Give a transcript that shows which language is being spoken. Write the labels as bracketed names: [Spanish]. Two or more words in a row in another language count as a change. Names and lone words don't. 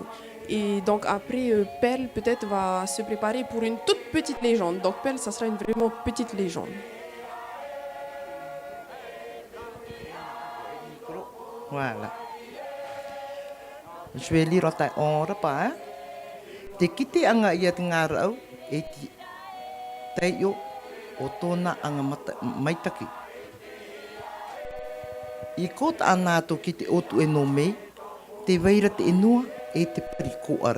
[French] Et donc après, Perle peut-être va se préparer pour une toute petite légende. Donc Perle, ça sera une vraiment petite légende. Voilà. Je vais lire en repas. [Rarotongan] Te kite anga ia te ngarau e ti taio o tōna anga maitaki. I kota ana to ki te otu e no mei, te waira te enua e te pari ko ara.